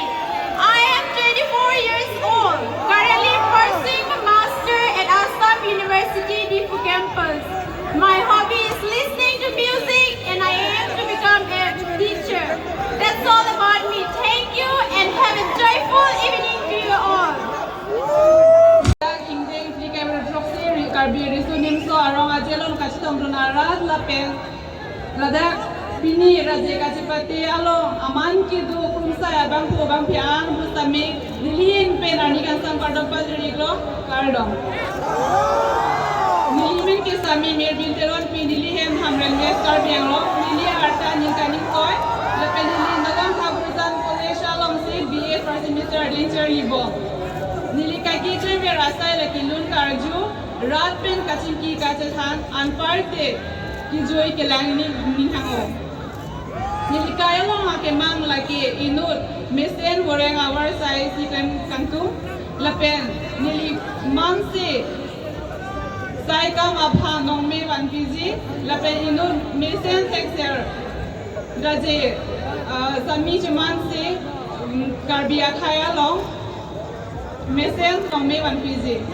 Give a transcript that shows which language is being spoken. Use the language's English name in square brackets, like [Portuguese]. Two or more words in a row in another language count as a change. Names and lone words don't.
[English] I am 24 years old, currently pursuing a master at Assam University, Diphu campus. My hobby is listening to music and I aim to become a teacher. That's all about me. Thank you and have a joyful evening to you all. [Karbi] Karbi risunim so arong ajelon kachitong donarat lapen ladak pini raje kachipati along aman kidu kumsa abang ko bang piang bustamik lilin pen ani kan sam pardong padri glo kardong nilimin ke sami mer bintelon pini lihen hamren mes karbiang lo lilia arta ninkaning koy lapen lilin nagam habusan college along se [English] BA first semester [Karbi] adventure libo nilikaki kreme rasai lakilun karju रात पेन कचिन की काचथान अनपार्टे की जोई के लांगनी निहांगो निलिकायलो आके मांग लाके इनुर मेसेन वरेंग आवर साइ सिकन कंतु लपेन निलि मांग से साइ कम अफा नोंमे वन पीजी लपेन इनुर मेसेन टेक्सर राजे समी चमान से कार्बिया खाया लो मेसेन नोंमे वन पीजी